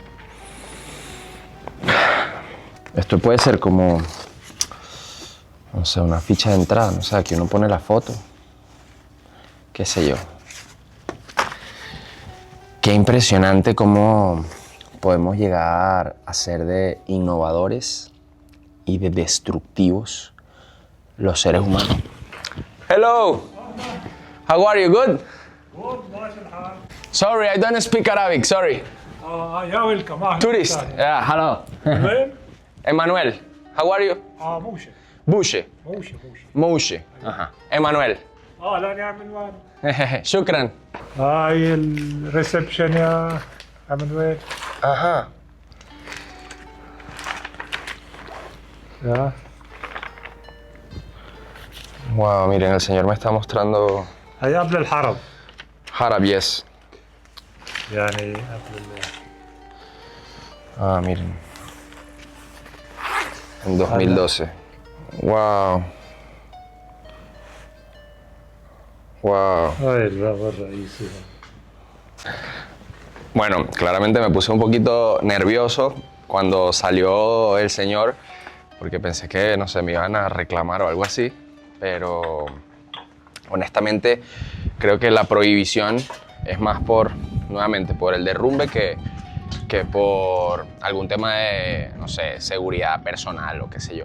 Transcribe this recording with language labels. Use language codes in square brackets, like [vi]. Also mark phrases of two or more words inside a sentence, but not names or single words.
[es] Esto puede ser como, no sé, una ficha de entrada, no sé, aquí uno pone la foto. Qué sé yo. Qué impresionante cómo podemos llegar a ser de innovadores y de destructivos los seres humanos. [en] Hello! How are you? Good? Good, [ar] ماشي الحال. [en] Sorry, I don't speak Arabic, sorry. [ar] يا ويلكم اهلا Tourist. وسهلا. [en] Yeah, hello. [ar] وين؟ [en] Emmanuel, how are you? [ar] موشة Bushe. موشة. [es] Mouche. Ajá. Emmanuel. [ar] لا نعمل وين؟ شكرا. هاي الريسبشن يا عمنويل. [es] Ajá. [ar] يا [es] Wow, miren, el señor me está mostrando [ar] هاي قبل الحرب [en] Harab, yes. [ar] يعني قبل [es] Ah, miren. En 2012. Wow. Wow. [ar] هاي الباب الرئيسي. [es] Bueno, claramente me puse un poquito nervioso cuando salió el señor, porque pensé que, no sé, me iban a reclamar o algo así, pero honestamente creo que la prohibición es más nuevamente, por el derrumbe que por algún tema de, no sé, seguridad personal o qué sé yo.